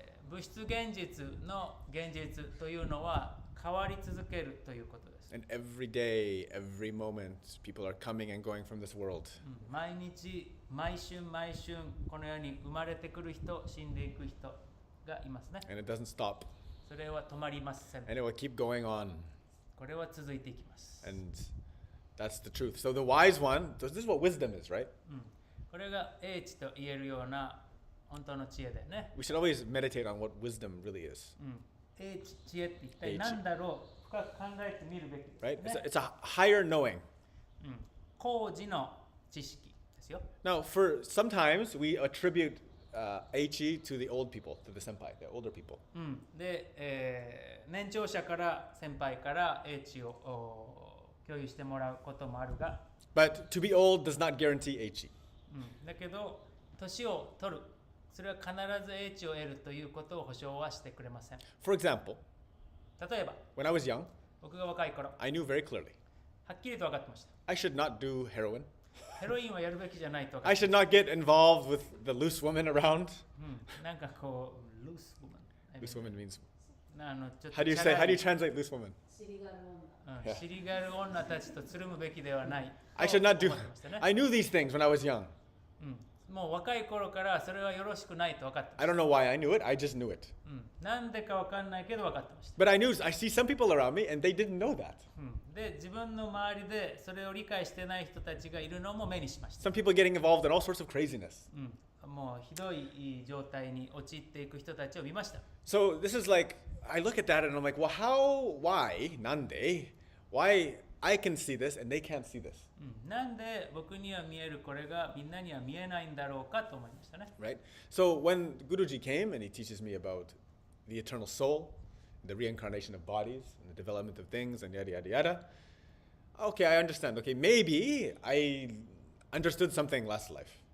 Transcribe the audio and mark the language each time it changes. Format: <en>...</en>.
<ja>物質現実の現実というのは変わり続けるということです。</ja> <en>And every day, every moment, people are coming and going from this world.</en> <ja>毎日、毎春、毎春、この世に生まれてくる人、死んでいく人がいますね。</ja> <en>And it doesn't stop.</en> <ja>それは止まりません。</ja> <en>And it will keep going on.</en> <ja>これは続いていきます。</ja> <en>And that's the truth. So the wise one, this is what wisdom is, right?</en> <ja>これが英知と言えるような本当の知恵だよね。</ja> <en>We should always meditate on what wisdom really is,</en> <ja>英知、知恵って一体何だろう深く考えてみるべきです、</ja> <en>right?</en> <ja>ね。</ja> <en>It's a higher knowing.</en> <ja>高次の知識ですよ。</ja> <en>Now, for sometimes we attribute Eichi to the old people, to the senpai, the older people.</en> <ja>で、年長者から先輩から英知を共有してもらうこともあるが、</ja> <en>But to be old does not guarantee Eichi.</en> <ja>だけど年を取る、それは必ず英知を得るということを保証はしてくれません。</ja> <en>For example,</en> <ja>例えば</ja> <en>when I was young,</en> <ja>僕が若い頃、</ja> <en>I knew very clearly</en> <ja>はっきりと分かってました。</ja> <en>I should not do heroin.</en> <ja>ヘロインはやるべきじゃないと分か</ja> <en>I</en> <ja>って</ja> <en>should not get involved with the loose women around.</en> <ja>なんかこう、ルースウォマン。</ja> <en>Loose woman means.</en> <ja>ちょっと</ja> <en>How do you say? How do you translate loose woman?</en> <ja>シリガル女たちとつるむべきではない。</ja> <en>I should not do.</en> <ja>と思ってましたね</ja> <en>I knew these things when I was young.</en> <ja>もう若い頃からそれはよろしくないと分かってま</ja> <en>I</en> <ja>した。</ja> <en>don't know why I knew it. I just knew it.</en> <ja>なんでか分かんないけど分かってました。</ja> <en>But I see some people around me and they didn't know that.</en> <ja>で、自分の周りでそれを理解してない人たちがいるのも目にしました。</ja> <en>Some people getting involved in all sorts of craziness.</en> <ja>もうひどい状態に陥っていく人たちを見ました。</ja> <en>So this is like, I look at that and I'm like, well, why,</en> <ja>nande?</ja> <en>Why I can see this and they can't see this,</en> <ja>なんで僕には見えるこれがみんなには見えないんだろうかと思いましたね。</ja> <en>right? So when Guruji came and he teaches me about the eternal soul, the reincarnation of bodies, and the development of things, and yada, yada, yada, okay, I understand. Okay, maybe I understood something last life.</en>